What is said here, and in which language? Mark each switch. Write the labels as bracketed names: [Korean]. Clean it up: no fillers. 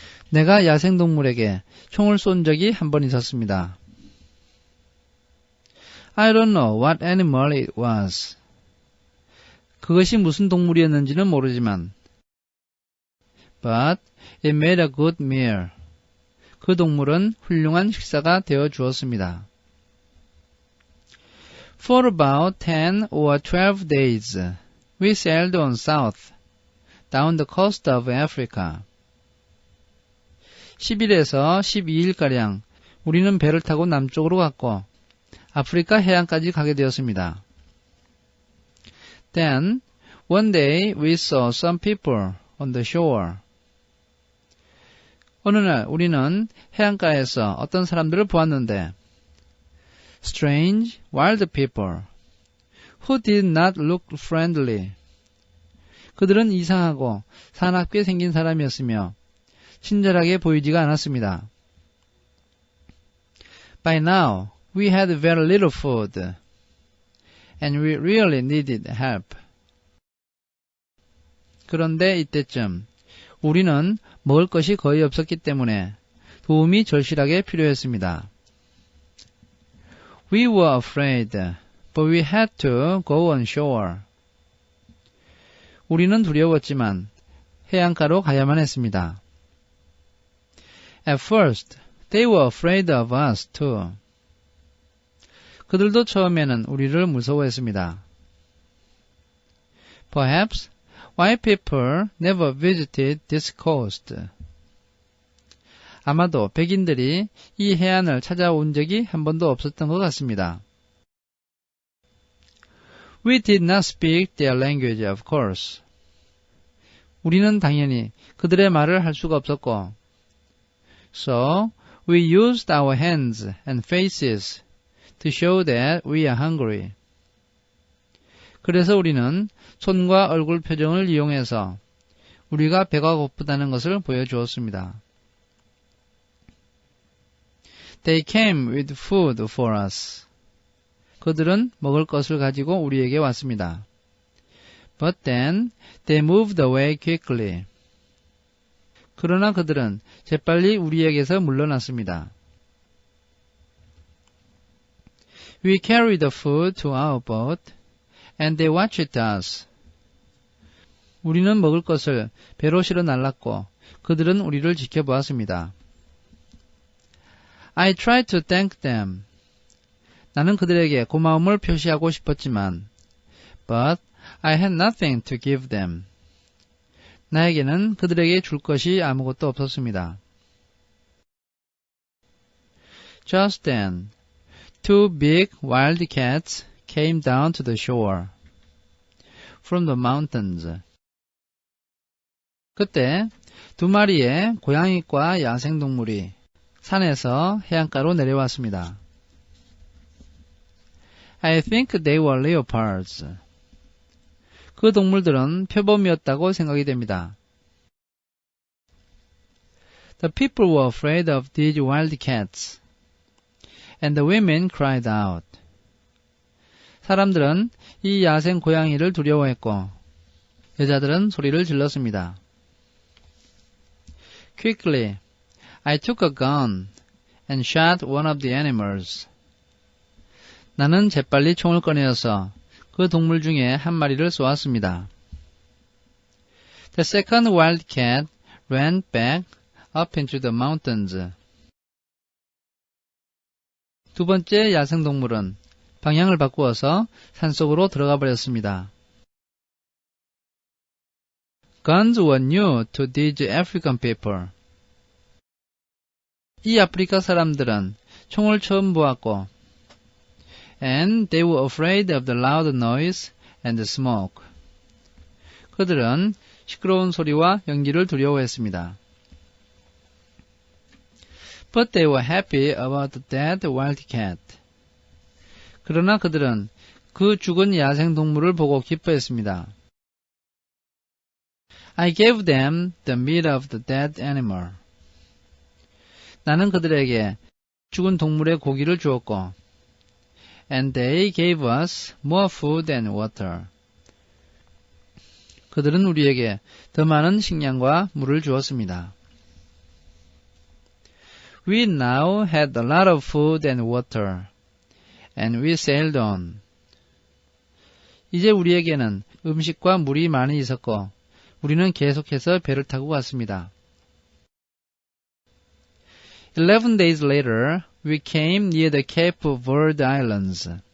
[Korean] 내가 야생동물에게 총을 쏜 적이 한 번 있었습니다. [English] I don't know what animal it was. [Korean] 그것이 무슨 동물이었는지는 모르지만 [English] But it made a good meal. [Korean] 그 동물은 훌륭한 식사가 되어 주었습니다. [English] For about 10 or 12 days, we sailed on south, down the coast of Africa. [Korean] 10일에서 12일가량 우리는 배를 타고 남쪽으로 갔고 아프리카 해안까지 가게 되었습니다. [English] Then, one day we saw some people on the shore. [Korean] 어느 날 우리는 해안가에서 어떤 사람들을 보았는데 [English] strange, wild people who did not look friendly. [Korean] 그들은 이상하고 사납게 생긴 사람이었으며 친절하게 보이지가 않았습니다. [English] By now, we had very little food, and we really needed help. [Korean] 그런데 이때쯤 우리는 먹을 것이 거의 없었기 때문에 도움이 절실하게 필요했습니다. [English] We were afraid, but we had to go on shore. [Korean] 우리는 두려웠지만 해안가로 가야만 했습니다. [English] At first, they were afraid of us too. [Korean] 그들도 처음에는 우리를 무서워했습니다. [English] Perhaps white people never visited this coast. [Korean] 아마도 백인들이 이 해안을 찾아온 적이 한 번도 없었던 것 같습니다. [English] We did not speak their language, of course. [Korean] 우리는 당연히 그들의 말을 할 수가 없었고, [English] So we used our hands and faces to show that we are hungry. [Korean] 그래서 우리는 손과 얼굴 표정을 이용해서 우리가 배가 고프다는 것을 보여주었습니다. [English] They came with food for us. [Korean] 그들은 먹을 것을 가지고 우리에게 왔습니다. [English] But then they moved away quickly. [Korean] 그러나 그들은 재빨리 우리에게서 물러났습니다. [English] We carried the food to our boat, and they watched us. [Korean] 우리는 먹을 것을 배로 실어 날랐고 그들은 우리를 지켜보았습니다. [English] I tried to thank them. [Korean] 나는 그들에게 고마움을 표시하고 싶었지만, [English] but I had nothing to give them. [Korean] 나에게는 그들에게 줄 것이 아무것도 없었습니다. [English] Just then, two big wildcats came down to the shore from the mountains. [Korean] 그때 두 마리의 고양이과 야생동물이 산에서 해안가로 내려왔습니다. [English] I think they were leopards. [Korean] 그 동물들은 표범이었다고 생각이 됩니다. [English] The people were afraid of these wildcats, and the women cried out. [Korean] 사람들은 이 야생 고양이를 두려워했고, 여자들은 소리를 질렀습니다. [English] Quickly, I took a gun and shot one of the animals. [Korean] 나는 재빨리 총을 꺼내어서 그 동물 중에 한 마리를 쏘았습니다. [English] The second wildcat ran back up into the mountains. [Korean] 두 번째 야생동물은 방향을 바꾸어서 산속으로 들어가 버렸습니다. [English] Guns were new to these African people. [Korean] 이 아프리카 사람들은 총을 처음 보았고, [English] and they were afraid of the loud noise and the smoke. [Korean] 그들은 시끄러운 소리와 연기를 두려워했습니다. [English] But they were happy about the dead wildcat. [Korean] 그러나 그들은 그 죽은 야생동물을 보고 기뻐했습니다. [English] I gave them the meat of the dead animal. [Korean] 나는 그들에게 죽은 동물의 고기를 주었고, [English] and they gave us more food and water. [Korean] 그들은 우리에게 더 많은 식량과 물을 주었습니다. [English] We now had a lot of food and water, and we sailed on. [Korean] 이제 우리에게는 음식과 물이 많이 있었고, 우리는 계속해서 배를 타고 갔습니다. [English] 11 days later, we came near the Cape Verde Islands.